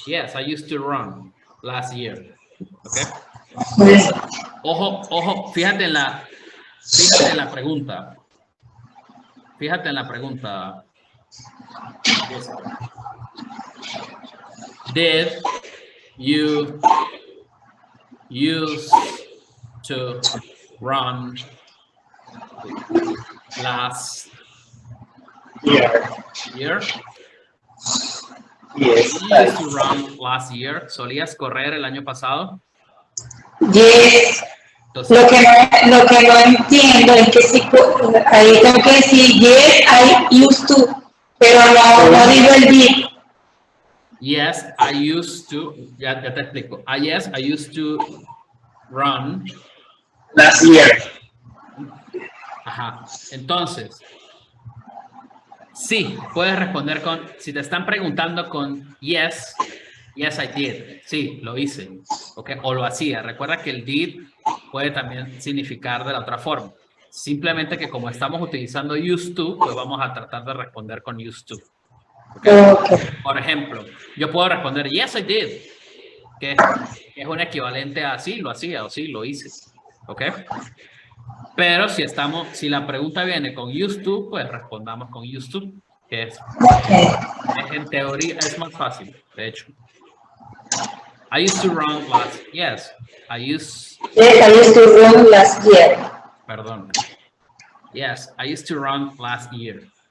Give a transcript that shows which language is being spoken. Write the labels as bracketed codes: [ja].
[en] Yes, I used to run last year. Okay. Yes. [es] Ojo, fíjate en la pregunta. Fíjate en la pregunta. [en] Did you used to run last year? Yes. You used to run last year. [es] ¿Solías correr el año pasado? [en] Yes. [es] Entonces, Lo que no entiendo es que si ahí tengo que decir [en] yes, I used to, [es] pero no digo el did. [en] yes, I used to. [es] Ya te explico. [en] Yes, I used to run. Last year. [es] Ajá. Entonces, sí, puedes responder con, si te están preguntando con [en] yes, yes, I did. [es] Sí, lo hice. ¿Ok? O lo hacía. Recuerda que el did puede también significar de la otra forma. Simplemente que como estamos utilizando used to, pues vamos a tratar de responder con used to. ¿Okay? Okay. Por ejemplo, yo puedo responder [en] yes, I did. [es] Que es un equivalente a sí, lo hacía o sí, lo hice. ¿Ok? Pero si la pregunta viene con used to, pues respondamos con used to, que es en teoría es más fácil, de hecho. [en] I used to run last, yes, I used to run last year. [es] Perdón. [en] Yes, I used to run last year.